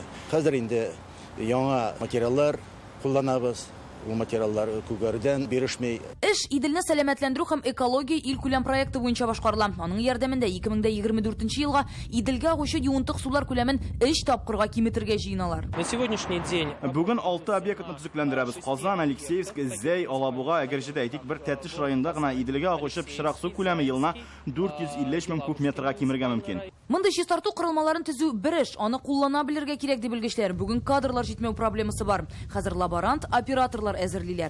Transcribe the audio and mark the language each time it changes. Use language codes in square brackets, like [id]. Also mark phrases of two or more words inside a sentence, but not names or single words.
[tt] Хәзер инде яңа материаллар кулланабыз. Ул материаллар күгәрдән бирешмәй. Эш Иделне сәламәтләндерү һәм экология ил күләм проекты буенча башкарыла. Аның ярдәмендә 2024 елга Иделгә агучы юынтык сулар күләмен 3 тапкырга киметергә җыеналар. [ru] На сегодняшний день [tt] Бүген 6 объектны төзекләндерәбез. Казан, Алексеевск, Зәй, Алабуга, Әгерҗедә әйтик бер Тәтеш районында гына Иделгә агучы пычрак су күләме елына 450 мең куб метрга кимергә мөмкин. Монда чистарту кырылмаларын төзү бер эш, аны куллана белергә кирәк дип белгечләр. Бүген кадрлар җитмәү проблемасы бар. Хәзер лаборант, операторлар әзерлиләр.